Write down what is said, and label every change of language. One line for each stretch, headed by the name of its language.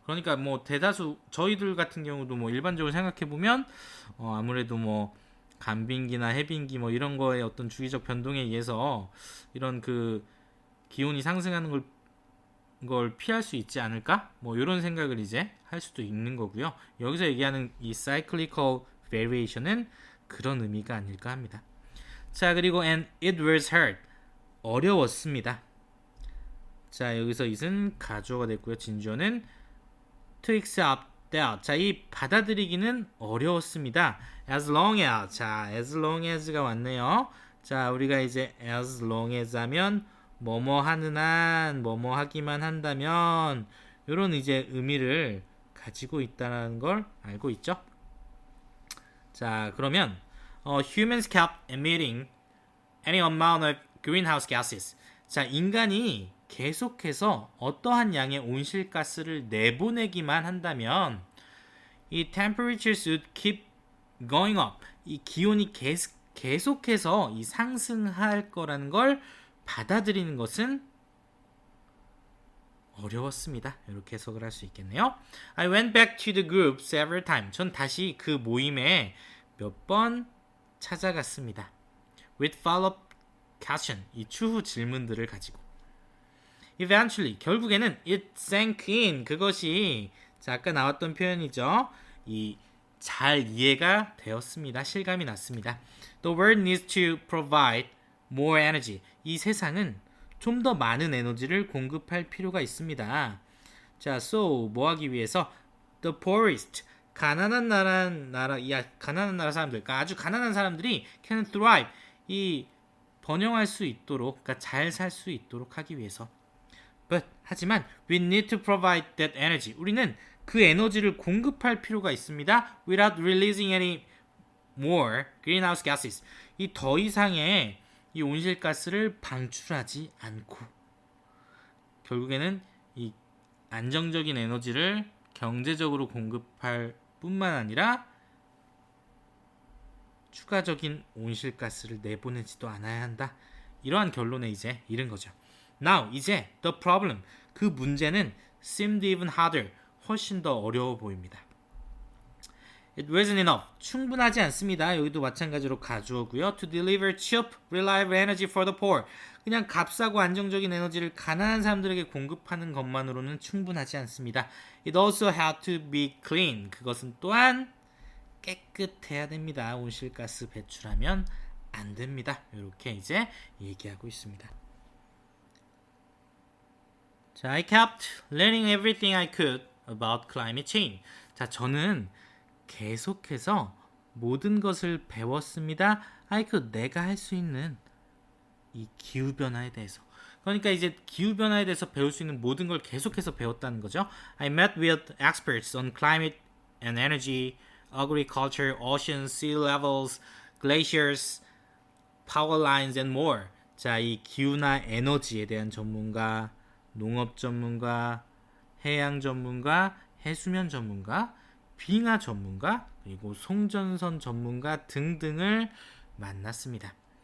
Korean: 그러니까 뭐 대다수 저희들 같은 경우도 뭐 일반적으로 생각해 보면 아무래도 뭐 간빙기나 해빙기 뭐 이런 거에 어떤 주기적 변동에 의해서 이런 그 기온이 상승하는 걸 피할 수 있지 않을까? 뭐 이런 생각을 이제 할 수도 있는 거고요. 여기서 얘기하는 이
English: cyclical variation
Korean: 은 그런 의미가 아닐까 합니다. 자, 그리고
English: and it was hard.
Korean: 어려웠습니다. 자, 여기서 it은 가주어가 됐고요. 진주어는
English: to accept that.
Korean: 자, 이 받아들이기는 어려웠습니다.
English: as long as.
Korean: 자,
English: as long as
Korean: 가 왔네요. 자, 우리가 이제 as long as 하면 뭐뭐 하는 한, 뭐뭐 하기만 한다면 이런 이제 의미를 가지고 있다는 걸 알고 있죠.
English: 자, 그러면 humans kept emitting any amount of greenhouse gases.
Korean: 자, 인간이 계속해서 어떠한 양의 온실가스를 내보내기만 한다면 이
English: temperatures would keep going up.
Korean: 이 기온이 계속해서 이 상승할 거라는 걸 받아들이는 것은 어려웠습니다. 이렇게 해석을 할 수 있겠네요.
English: I went back to the group several times.
Korean: 전 다시 그 모임에 몇 번 찾아갔습니다.
English: With follow-up question.
Korean: 이 추후 질문들을 가지고.
English: Eventually.
Korean: 결국에는
English: it sank in.
Korean: 그것이 자, 아까 나왔던 표현이죠. 이 잘 이해가 되었습니다. 실감이 났습니다.
English: The world needs to provide more energy.
Korean: 이 세상은 좀 더 많은 에너지를 공급할 필요가 있습니다. 자, so 뭐 하기 위해서
English: the poorest
Korean: 가난한 나라 사람들, 그러니까 아주 가난한 사람들이
English: can thrive
Korean: 이 번영할 수 있도록, 그러니까 잘 살 수 있도록 하기 위해서.
English: But
Korean: 하지만
English: we need to provide that energy.
Korean: 우리는 그 에너지를 공급할 필요가 있습니다.
English: Without releasing any more greenhouse gases.
Korean: 이 더 이상의 이 온실가스를 방출하지 않고 결국에는 이 안정적인 에너지를 경제적으로 공급할 뿐만 아니라 추가적인 온실가스를 내보내지도 않아야 한다. 이러한 결론에 이제 이른 거죠. Now 이제
English: the problem
Korean: 그 문제는
English: seemed even harder
Korean: 훨씬 더 어려워 보입니다.
English: It wasn't enough.
Korean: 충분하지 않습니다. 여기도 마찬가지로 가주어고요.
English: To deliver cheap, reliable energy for the poor.
Korean: 그냥 값싸고 안정적인 에너지를 가난한 사람들에게 공급하는 것만으로는 충분하지 않습니다.
English: It also had to be clean.
Korean: 그것은 또한 깨끗해야 됩니다. 온실가스 배출하면 안 됩니다. 이렇게 이제 얘기하고 있습니다.
English: 자, I kept learning everything I could about climate change.
Korean: 자, 저는 계속해서 모든 것을 배웠습니다. 내가 할 수 있는 이 기후 변화에 대해서. 그러니까 이제 기후 변화에 대해서 배울 수 있는 모든 걸 계속해서 배웠다는 거죠.
English: I met with experts on climate and energy, agriculture, oceans, sea levels, glaciers, power lines and more.
Korean: 자, 이 기후나 에너지에 대한 전문가, 농업 전문가, 해양 전문가, 해수면 전문가, 빙하 전문가, 그리고 송전선 전문가 등등을 만났습니다.